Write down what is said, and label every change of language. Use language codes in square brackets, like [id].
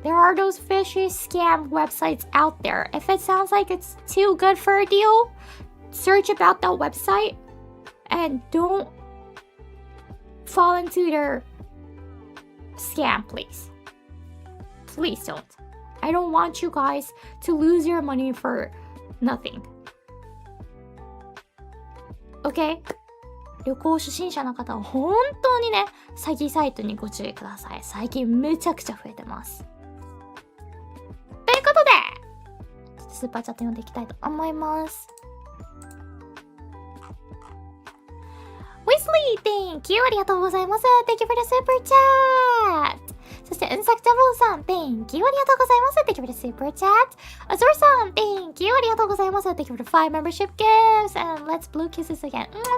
[en] There are those fishy scam websites out there. If it sounds like it's too good for a deal, search about that website and don't fall into their scam, please. Please don't. I don't want you guys to lose your money for nothing. Okay? [ja] 旅行初心者の方は本当にね、詐欺サイトにご注意ください。最近めちゃくちゃ増えてます。ということで、スーパーチャット読んでいきたいと思います。 [en] Weasley, thank you! [ja] ありがとうございます。 [en] Thank you for the super chat! [ja] そして、 [en] うんさくちゃぼうさん、Thank you! [ja] ありがとうございます。 [en] Thank you for the super chat! Azor さん、Thank you! [ja] ありがとうございます。 [en] Thank you for the 5 membership gifts! And let's blue kisses again.